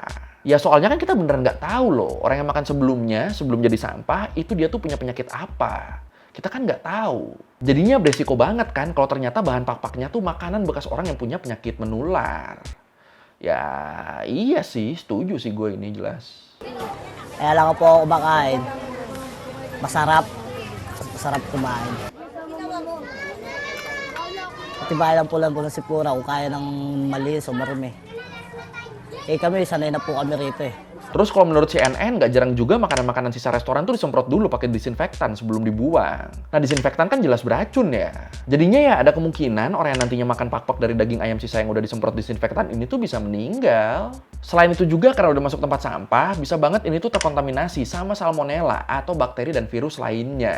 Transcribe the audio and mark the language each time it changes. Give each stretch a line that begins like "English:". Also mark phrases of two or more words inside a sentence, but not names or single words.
Indonesian: Ya soalnya kan kita beneran nggak tahu loh, orang yang makan sebelumnya, sebelum jadi sampah, itu dia tuh punya penyakit apa. Kita kan nggak tahu. Jadinya beresiko banget kan kalau ternyata bahan pak-paknya tuh makanan bekas orang yang punya penyakit menular. Ya iya sih, setuju sih gue ini jelas.
Filipino: Kaya lang po ako kumakain. Masarap. Masarap kumain. Matibay lang po ng sipura kung kaya ng malinis o marumi. Kami sanay na po kami rito eh.
Indonesian: Terus kalau menurut CNN, nggak jarang juga makanan-makanan sisa restoran tuh disemprot dulu pakai disinfektan sebelum dibuang. Nah, disinfektan kan jelas beracun ya. Jadinya ya ada kemungkinan orang yang nantinya makan pak-pak dari daging ayam sisa yang udah disemprot disinfektan ini tuh bisa meninggal. Selain itu juga karena udah masuk tempat sampah, bisa banget ini tuh terkontaminasi sama salmonella atau bakteri dan virus lainnya.